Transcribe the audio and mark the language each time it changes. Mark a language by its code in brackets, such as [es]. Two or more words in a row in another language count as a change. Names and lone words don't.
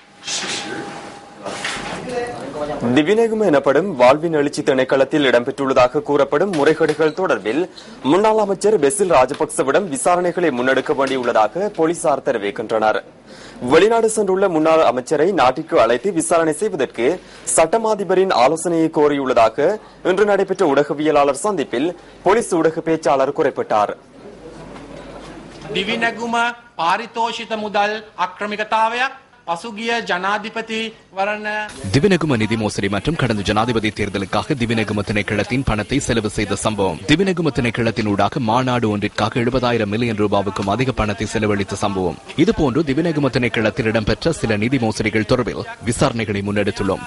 [ta] திவிநெகும எனப்படும் வாழ்வின் எழுச்சி திணைக்களத்தில் இடம்பெற்றுள்ளதாக கூறப்படும் முறைகேடுகள் தொடர்பில் முன்னாள் அமைச்சர் பெசில் ராஜபக்சவிடம் விசாரணைகளை முன்னெடுக்க வேண்டியுள்ளதாக போலீசார் தெரிவிக்கின்றனர். வெளிநாடு சென்றுள்ள முன்னாள் அமைச்சரை நாட்டிற்கு அழைத்து விசாரணை செய்வதற்கு சட்டமாதிபரின் ஆலோசனையை கோரியுள்ளதாக இன்று நடைபெற்ற ஊடகவியலாளர் சந்திப்பில் போலீஸ் ஊடக பேச்சாளர் குறிப்பிட்டார். [si] දිවිනැගුම පාරිතෝෂිත මුදල් අක්‍රමිකතාවයක් පසුගිය ජනාධිපති වරණ [ta] திவிநெகும நிதி மோசடி மற்றும் கடந்த ஜனாதிபதி தேர்தலுக்காக திவிநெகும திணைக்களத்தின் பணத்தை செலவு செய்த சம்பவம். திவிநெகும திணைக்களத்தின் ஊடாக மாநாடு ஒன்றிற்காக 70,000 மில்லியன் ரூபாவுக்கும் அதிக பணத்தை செலவழித்த சம்பவம். இதுபோன்று திவிநெகும திணைக்களத்தில் இடம்பெற்ற சில நிதி மோசடிகள் தொடர்பில் விசாரணைகளை முன்னெடுத்துள்ளோம்.